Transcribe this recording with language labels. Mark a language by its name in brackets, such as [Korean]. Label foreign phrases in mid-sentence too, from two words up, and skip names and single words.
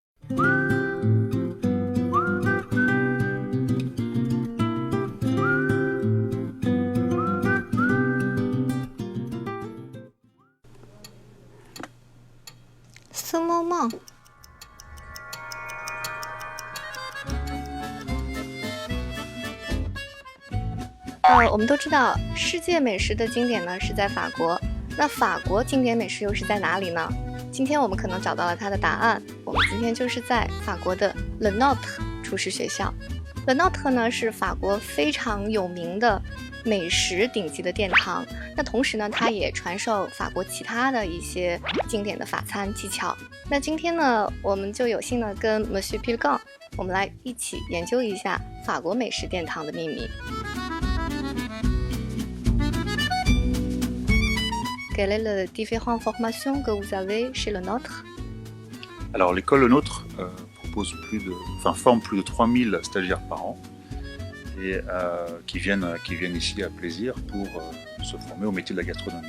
[French] Ce moment [Chinese] 我们都知道世界美食的经典呢是在法国，那法国经典美食又是在哪里呢？今天我们可能找到了它的答案，我们今天就是在法国的 Le Nôtre 厨师学校。Le Nôtre 呢是法国非常有名的美食顶级的殿堂，那同时呢它也传授法国其他的一些经典的法餐技巧。那今天呢我们就有幸呢跟 Monsieur Pilgon 我们来一起研究一下法国美食殿堂的秘密。 [French] Quelle est la différente formation que vous avez chez Le Nôtre? Alors l'école Le Nôtre forme plus de 3000 stagiaires par an et qui viennent ici à plaisir pour se former au métier de la gastronomie.